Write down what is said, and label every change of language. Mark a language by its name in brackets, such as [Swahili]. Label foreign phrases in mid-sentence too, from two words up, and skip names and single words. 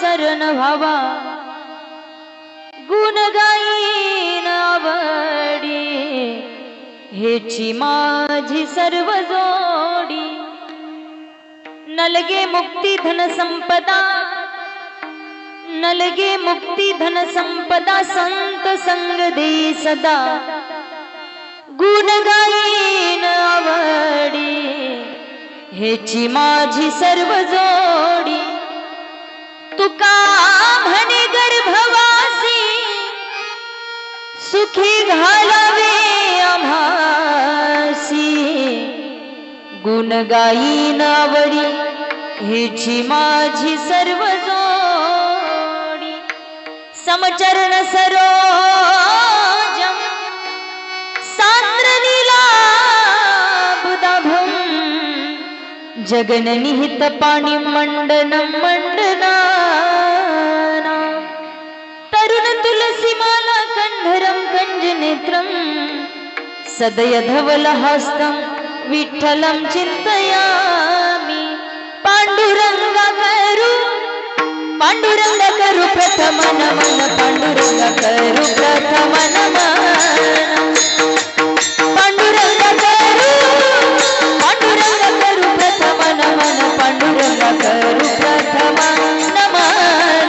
[Marathi] मगन व्हावा गुण गाईन आवडी हेची माझी सर्व जोडी नलगे मुक्ती धन संपदा नलगे मुक्ती धन संपदा संत संग देई सदा गुण गाईन आवडी हेची माझी सर्व जोडी तुका म्हणे गर्भवासी सुखी घालावे आम्हासी गुण गाईन आवडी हेची माझी सर्व जोडी [Sanskrit] समचरण सरोजम सांद्रनीला बुदाभम जगननिहित पाणी मंडनम मंडना तरुण तुलसी माला कंधरम कंजनेत्रम सदय धवल हस्तम विठ्ठलम चिंतयामि पांडुरंगा [Marathi] करू प्रथम नमन पांडुरंगा करू प्रथम नमन पांडुरंगा करू प्रथम नमन पांडुरंगा करू प्रथम नमन